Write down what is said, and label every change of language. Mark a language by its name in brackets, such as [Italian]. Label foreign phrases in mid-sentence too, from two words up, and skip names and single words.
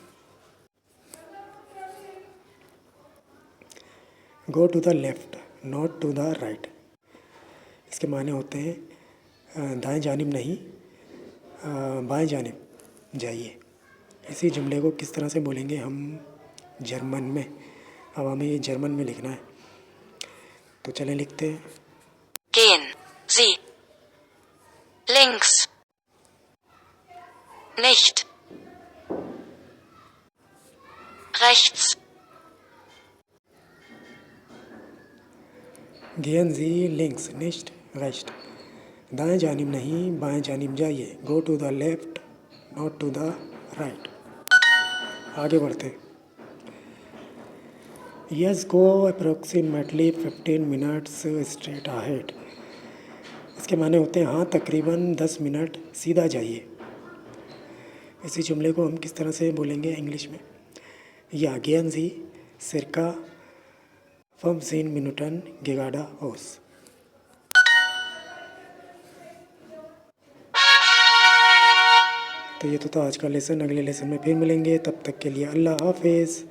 [English] Go to the left not to the right, [Hindi] इसके माने होते हैं दाएं जानिब नहीं, बाएं जानिब जाइए। इसी जुमले को किस तरह से बोलेंगे हम जर्मन में? अब हमें ये जर्मन में लिखना है, तो चलें लिखते हैं। [German] Gehen Sie links. Nicht. Rechts. Gehen Sie links nicht rechts, [Hindi] दाएं जानिब नहीं बाएं जानिब जाइए। [English] Go to the left not to the right. [Hindi] आगे बढ़ते। [English] Yes, go approximately 15 minutes straight ahead, [Hindi] इसके माने होते हैं हाँ, तकरीबन 10 मिनट सीधा जाइए। इसी जुमले को हम किस तरह से बोलेंगे इंग्लिश में? [German] या gehen Sie circa 15 Minuten geradeaus। [Hindi] तो ये तो था आज का लेसन। अगले लेसन में फिर मिलेंगे, तब तक के लिए अल्लाह हाफिज़।